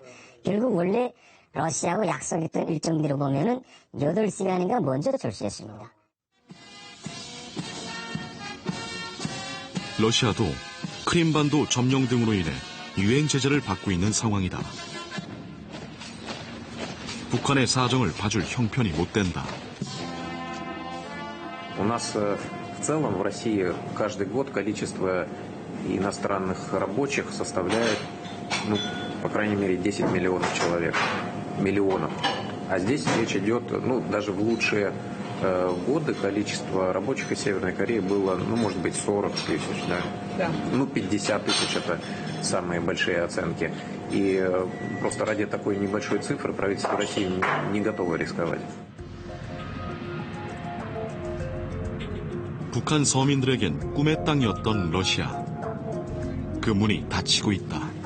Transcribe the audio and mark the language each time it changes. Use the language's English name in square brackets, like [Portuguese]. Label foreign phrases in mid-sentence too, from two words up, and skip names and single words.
[Korean] 결국 원래 러시아하고 약속했던 일정대로 보면은 8시간인가 먼저 출소했습니다. 러시아도 크림반도 점령 등으로 인해 유엔 제재를 받고 있는 상황이다. 북한의 사정을 봐줄 형편이 못 된다. [Russian] У нас в целом в России каждый год количество иностранных рабочих составляет, по крайней мере, 10 миллионов человек. Миллионов. А здесь речь идет, даже в лучшие годы количество рабочих из Северной Кореи было, может быть, 40 тысяч, да? 50 тысяч это самые большие оценки. И просто ради такой небольшой цифры правительство России не готово рисковать. [Korean] 북한 서민들에겐 꿈의 땅이었던 러시아. 그 문이 닫히고 있다.